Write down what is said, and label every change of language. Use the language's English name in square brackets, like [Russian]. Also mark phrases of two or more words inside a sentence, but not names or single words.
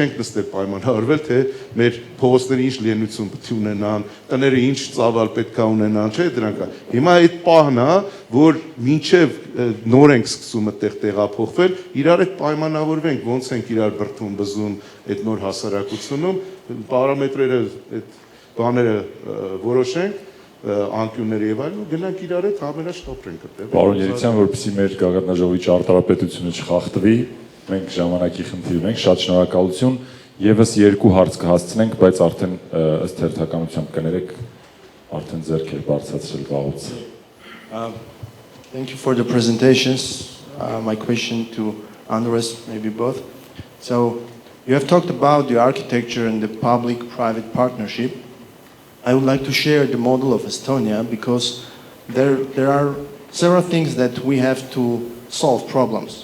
[Armenian] չենք նստել պայմանավորվել, թե մեր փողոցները ինչ լիենություն պետք է ունենան, տները ինչ ծավալ պետք է ունենան, չէ՞ դրանք։ Հիմա այդ պահն է, որ մինչև նոր ենք սկսում այդտեղ տեղափոխվել, իրար հետ պայմանավորվենք, ոնց ենք իրար բրդում, բզում այդ նոր հասարակությունում, պարամետրերը այդ բաները որոշենք, անկյունները եւ այլն, գնանք իրար հետ համերաշխ ապրենք այդտեղ։ Պարոն Երիցյան, որպեսզի մեր գագաթնաժողովի ճարտարապետությունը չխախտվի, մենք ժամանակի խնդիր ունենք, շատ շնորհակալություն, եւս 2 հարց կհասցնենք, բայց արդեն ըստ հերթականությամբ կներեք, արդեն ձեռքեր բարձրացրել վաղուց։ [English] Thank you for the presentations. My question to Andres, maybe both. So You have talked about the architecture and the public-private partnership. I would like to share the model of Estonia because there are several things that we have to solve problems.